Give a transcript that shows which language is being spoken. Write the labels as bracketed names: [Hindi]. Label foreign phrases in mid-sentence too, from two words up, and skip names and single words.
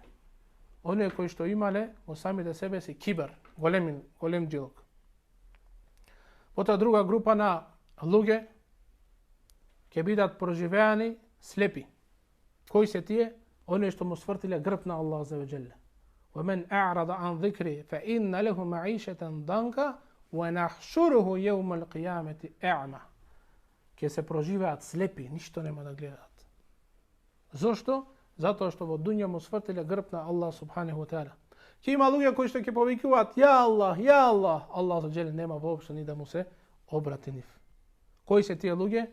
[Macedonian] Оние кои што имале во самите себе си кибар, голем джилок. Потоа друга група на луѓе ќе бидат проживеани слепи. Кои се тие? Оние што му свртиле грб на Аллах [Arabic] عز وجل. وَمَنْ أَعْرَضَ عَنْ ذِكْرِي فَإِنَّ لَهُ مَعِيشَةً ضَنكًا وَنَحْشُرُهُ يَوْمَ الْقِيَامَةِ أَعْمَى. [Macedonian] Ке се проживеат слепи, ништо нема да гледаат. Зошто? Затоа што во дуња му свртиле грб на Аллах [Arabic] سبحانه وتعالى. [Macedonian] Ќе има луѓе кои што ќе повикуваат [Arabic] يا الله، يا الله, [Macedonian] Аллах [Arabic] عز وجل [Macedonian] нема воопшто ни да му се обрати нив. Кои се тие луѓе?